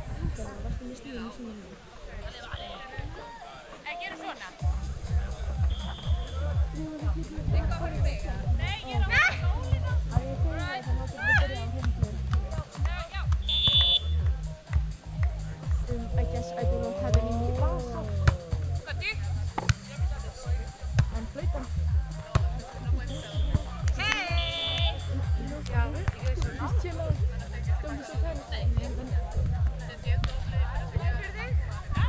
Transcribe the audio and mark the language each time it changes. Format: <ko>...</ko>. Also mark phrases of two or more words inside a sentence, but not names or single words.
<is>Ekki gera svona. Eitthvað að horfa í mig. Nei, ég er á skólinu.</is> <en>I guess I do not have any more vasa.</en> <is>Hvað du? En flautan. Hei! Já, ég er svona.</is> <en>Chill out. Don't be so tense.</en> <is>Fyrir þig?</is>